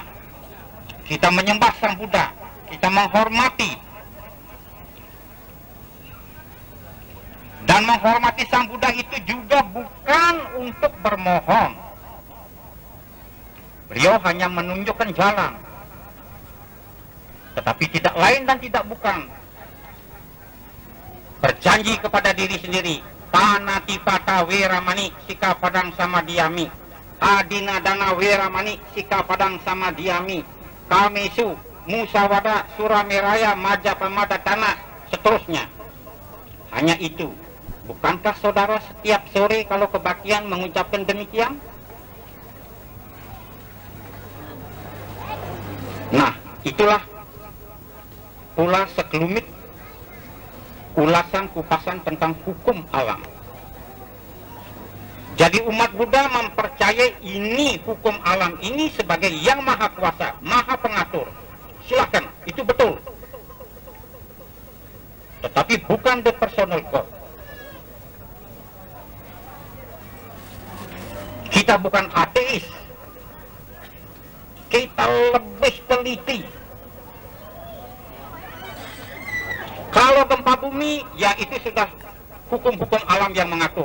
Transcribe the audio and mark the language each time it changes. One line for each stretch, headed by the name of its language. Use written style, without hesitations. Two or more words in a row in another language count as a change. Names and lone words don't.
Indonesian: Kita menyembah Sang Buddha, kita menghormati, dan menghormati Sang Buddha itu juga bukan untuk bermohon. Beliau hanya menunjukkan jalan, tetapi tidak lain dan tidak bukan. Berjanji kepada diri sendiri,
Pali: panatipata weramani sika padang sama diami, adina dana weramani sika padang sama diami, kamesu musawada surameraya majapamada tanah, seterusnya.
Indonesian: Hanya itu. Bukankah saudara setiap sore kalau kebaktian mengucapkan demikian? Nah, itulah pula sekelumit ulasan kupasan tentang hukum alam. Jadi umat Buddha mempercayai ini hukum alam ini sebagai yang maha kuasa, maha pengatur. Silakan, itu betul. Tetapi bukan
English: the personal God.
Indonesian: Kita bukan ateis. Kita lebih teliti. Kalau gempa bumi, ya itu sudah hukum-hukum alam yang mengatur.